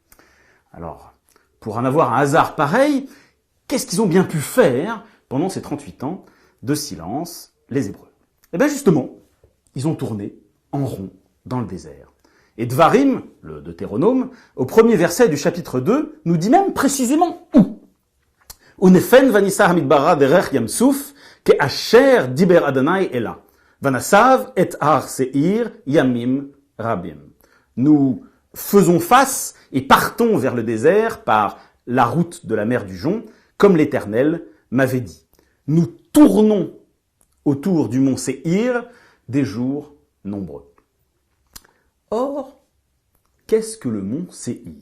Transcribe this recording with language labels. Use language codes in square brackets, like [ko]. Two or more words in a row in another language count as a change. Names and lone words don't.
[fr] Alors, pour en avoir un hasard pareil, qu'est-ce qu'ils ont bien pu faire pendant ces 38 ans de silence, les Hébreux? Eh bien justement, ils ont tourné en rond dans le désert. Et Dvarim, le Deutéronome, au premier verset du chapitre 2, nous dit même précisément où. [he] ונפן ונסע המדברה דרך ים סוף כאשר דבר יהוה אלי. ונסב את הר שעיר ימים רבים. [fr] Nous faisons face et partons vers le désert par la route de la mer du Jon, comme l'Éternel m'avait dit. Nous tournons autour du mont Séhir des jours nombreux. Or, qu'est-ce que le mont Séhir?